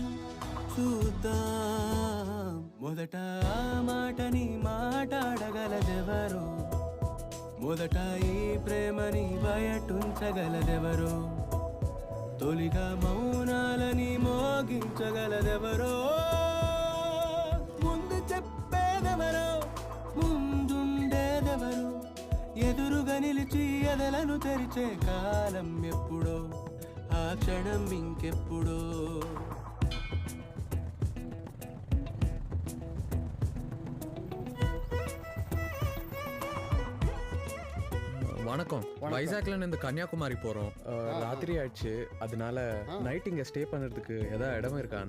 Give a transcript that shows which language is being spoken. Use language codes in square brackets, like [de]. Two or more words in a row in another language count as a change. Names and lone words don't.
[te] మొదట ఆ మాటని మాట్లాడగలదెవరు మొదట ఈ ప్రేమని బయటుంచగలదెవరు తొలిగా మౌనాలని మోగించగలదెవరో ముందు చెప్పేదెవరో ముందుండేదెవరు ఎదురుగా నిలిచి ఎదలను తెరిచే కాలం ఎప్పుడో ఆ క్షణం ఇంకెప్పుడో [ta] வணக்கம் வைசாக்ல இருந்து கன்னியாகுமரி போறோம் ராத்திரி ஆயிடுச்சு அதனால நைட் இங்க ஸ்டே பண்றதுக்கு ஏதாவது இடம் இருக்கான்னு